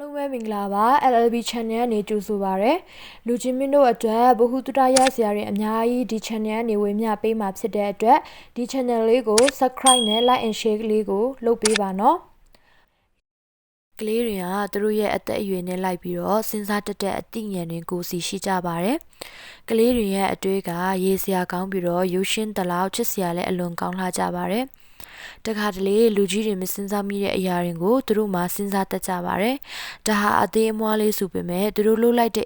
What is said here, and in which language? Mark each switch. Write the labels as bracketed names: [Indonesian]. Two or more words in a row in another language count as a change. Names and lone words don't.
[Burmese] ပဲမင်္ဂလာပါ LLB channel နေကြိုဆိုပါရယ်လူချင်းမင်းတို့အတွက်ဗဟုသုတရဆရာတွေအများကြီးဒီ channel နေဝေမျှပေးမှာဖြစ်တဲ့အတွက်ဒီ channel လေးကို subscribe နဲ့ [English] like and share [Burmese] လေးကိုလုပ်ပေးပါနော်ကလေးတွေကသူတို့ ရဲ့အသက်အရွယ်နဲ့လိုက်ပြီးတော့စဉ်းစားတတ်တဲ့အသိဉာဏ်တွေကိုစီရှိကြပါတယ်ကလေးတွေရဲ့အတွေးကရေးစရာကောင်းပြီးတော့ရိုးရှင်းတလောက်ချစ်စရာလည်းအလွန်ကောင်းလှကြပါတယ်တ ခါတလေလူကြီးတွေမစင်စားမိတဲ့အရာတွေကိုသူတို့မှစဉ်းစားတတ်ကြပါတယ်။ဒါဟာအသေးအမွှားလေးဆိုပေမဲ့သူတို့လှုပ်လိုက်